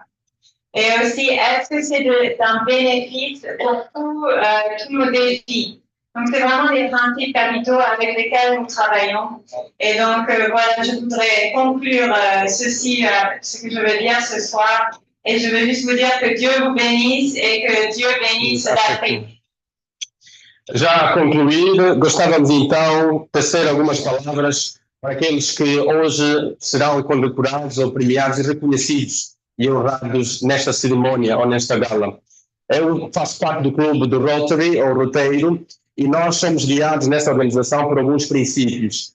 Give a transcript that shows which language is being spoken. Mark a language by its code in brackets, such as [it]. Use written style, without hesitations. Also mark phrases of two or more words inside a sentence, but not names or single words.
[fr] Et aussi, est-ce que c'est d'un bénéfice pour tous nos défis? Donc, c'est vraiment des principes capitaux avec lesquels nous travaillons. Et donc, voilà, je voudrais conclure ceci, ce que je veux dire ce soir. Et je veux juste vous dire que Dieu vous bénisse et que Dieu bénisse l'Afrique. [pt] Já a concluir, gostávamos então de tecer algumas palavras para aqueles que hoje serão condecorados ou premiados e reconhecidos e honrados nesta cerimônia ou nesta gala. Eu faço parte do clube do Rotary, ou Roteiro, e nós somos guiados nesta organização por alguns princípios.